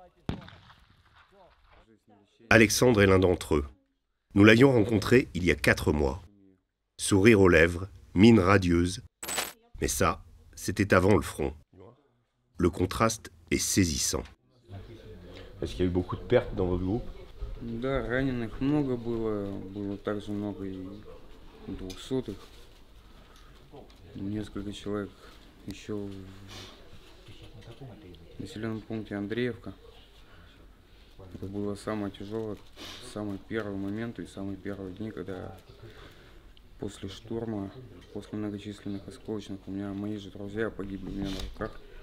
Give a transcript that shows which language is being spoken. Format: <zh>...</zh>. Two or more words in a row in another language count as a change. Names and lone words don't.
<fr>Alexandre est l'un d'entre eux. Nous l'avions rencontré il y a 4 mois. Sourire aux lèvres, mine radieuse. Mais ça, c'était avant le front. Le contraste est saisissant. Est-ce qu'il y a eu beaucoup de pertes dans votre groupe?</fr> <ru>Да, раненых много было также много и двухсотых. Несколько человек еще в населенном пункте Андреевка. Это было самое тяжелое, самый первый момент и самые первые дни, когда после штурма, после многочисленных осколочных, у меня мои же друзья погибли у меня на руках.</ru>